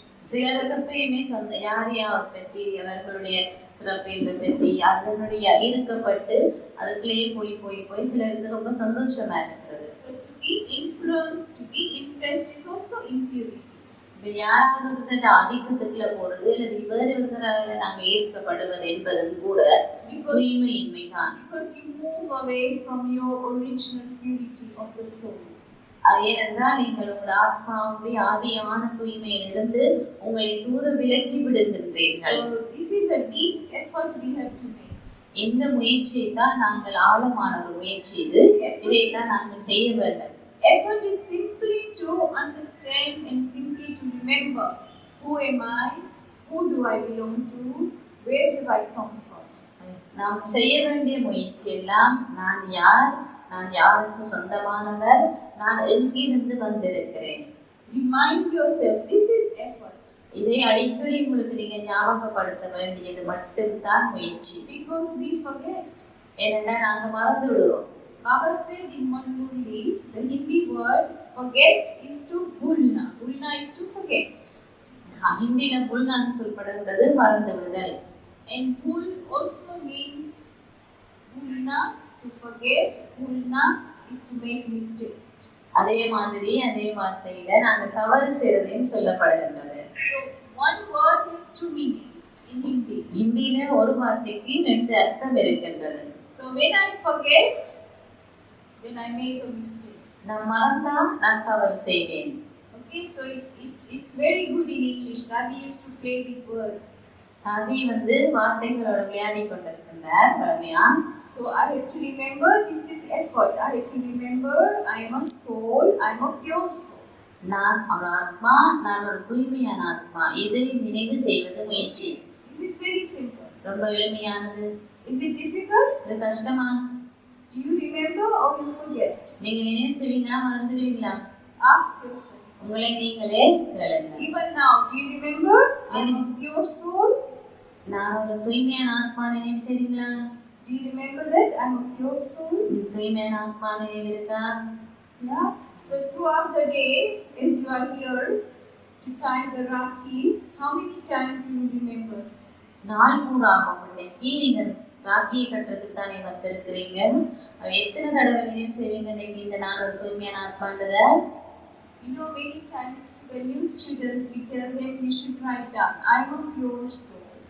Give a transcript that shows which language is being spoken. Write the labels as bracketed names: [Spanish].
[Tamil] சிலருக்கு எப்பயுமே யாரையாவது பற்றி அவர்களுடைய சிறப்பியல்பை பற்றி அதனுடைய ஈர்க்கப்பட்டு அதுக்குள்ளேயே போய் சிலருக்கு ரொம்ப சந்தோஷமா இருக்கிறது. [English] So to be influenced, to be impressed is also impurity. [Tamil] யாராவது ஒருத்தர் ஆதிக்கத்துக்குள்ள போறது அல்லது வேறு ஒருத்தரால நாங்க ஈர்க்கப்படுவது என்பதும் கூட தூய்மையின்மை தான். [English] Because you move away from your original purity of the soul. [Tamil] ஏனென்றால் நீங்கள் உங்கள் ஆத்மாவுடைய ஆதியான தூய்மையிலிருந்து உங்களை தூர விலக்கி விடுகின்றீர்கள். [English] So this is a deep effort we have to make. [Tamil] இந்த முயற்சியை தான் நாங்கள் ஆழமான ஒரு முயற்சி இது. இதைத்தான் நாங்கள் செய்ய வேண்டும். [English] Effort is simply to understand and simply to remember who am I, who do I belong to, where do I come from. [Tamil] நாம் செய்ய வேண்டிய முயற்சி எல்லாம் நான் யார், நான் யாருக்கு சொந்தமானவர், நான் எங்கிருந்து வந்திருக்கிறேன். [English] Remind yourself, this is effort. [Tamil] இதை அடிக்கடி உங்களுக்கு நீங்க ஞாபகப்படுத்த வேண்டியது மட்டும்தான் முயற்சி. [English] Because we forget. [Tamil] ஏனென்றால் நாங்க மறந்து விடுவோம். [English] Baba said in Manmurli, the Hindi word forget is to bhulna. Bhulna is to forget. [Tamil] ஹிந்தில புல்னான்னு சொல்லப்படுகிறது மறந்து விடுதல். [English] And bhul also means bhulna, to forget. Bhulna is to make mistake. [Tamil] அதே மாதிரி அதே வார்த்தையில நாங்க தவறு செய்யறதையும் சொல்லப்படுகின்றது. [English] So one word has two meanings. in Hindi. [Tamil] இந்தியில ஒரு வார்த்தைக்கு ரெண்டு அர்த்தம் இருக்கின்றது. [English] So when I forget, then I make a mistake. [Tamil] நான் மறந்தா நான் தவறு செய்வேன். [English] Okay, so it's very good in English. Radhi used to play with words. [Tamil] Rathi வார்த்தைகளோட விளையாடி கொண்டிருக்கின்றார் பழமையா. [English] So I have to remember this is effort. I have to remember I am a soul. I am a pure soul. [Tamil] நான் ஒரு ஆத்மா, நான் ஒரு தூய்மையான ஆத்மா. இதை நினைவு செய்வது முயற்சி. [English] This is very simple. [Tamil] ரொம்ப எளிமையானது. [English] Is it difficult? [Tamil] இது கஷ்டமா? [English] Do you remember or you forget? [Tamil] நீங்க நினைவு செய்வீங்களா மறந்துடுவீங்களா? [English] Ask yourself. [Tamil] உங்களை நீங்களே கேளுங்க. [English] Even now, do you remember I am a pure soul? [Tamil] நான் ஒரு தூய்மையான ஆத்மா நினைவு செய்வீங்களா? [English] Do you remember that I am a pure soul? [Tamil] தூய்மையான ஆத்மா நினைவு இருக்கா? [English] Yeah. So throughout the day, as you are here to tie the Rakhi, how many times you will remember? [Tamil] நாள் பூராக இன்னைக்கு நீங்க ராக்கியை கட்டுறதுக்கு தானே வந்திருக்கிறீங்க. எத்தனை தடவை நினைவு செய்வீங்க இன்னைக்கு இந்த நான் ஒரு தூய்மையான ஆத்மான்றத? [English] You know, many times to the new students we tell them we should write down I am a pure soul.